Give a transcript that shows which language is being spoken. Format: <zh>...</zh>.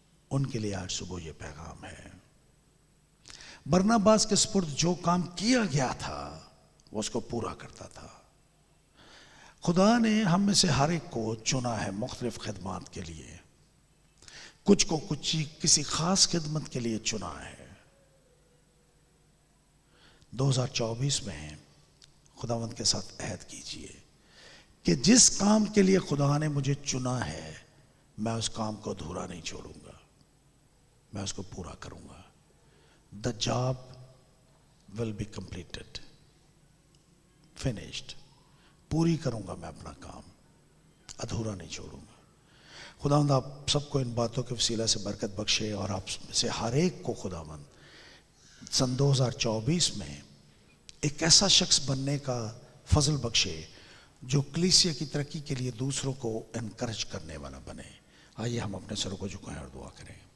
<ur>ان کے لیے آج صبح یہ پیغام ہے۔ برناباس کے سپرد جو کام کیا گیا تھا وہ اس کو پورا کرتا تھا۔ خدا نے ہم میں سے ہر ایک کو چنا ہے مختلف خدمات کے لیے، کچھ کو کسی خاص خدمت کے لیے چنا ہے۔ 2024 میں خداوند کے ساتھ عہد کیجئے کہ جس کام کے لیے خدا نے مجھے چنا ہے میں اس کام کو ادھورا نہیں چھوڑوں گا، میں اس کو پورا کروں گا.</ur> <en>The job will be completed, finished.</en> <ur>پوری کروں گا میں اپنا کام، ادھورا نہیں چھوڑوں گا. خداوند آپ سب کو ان باتوں کے وسیلہ سے برکت بخشے، اور آپ سے ہر ایک کو خداوند سن 2024 میں ایک ایسا شخص بننے کا فضل بخشے جو کلیسیا کی ترقی کے لیے دوسروں کو انکرج کرنے والا بنے. آئیے ہم اپنے سروں کو جھکائیں اور دعا کریں.</ur>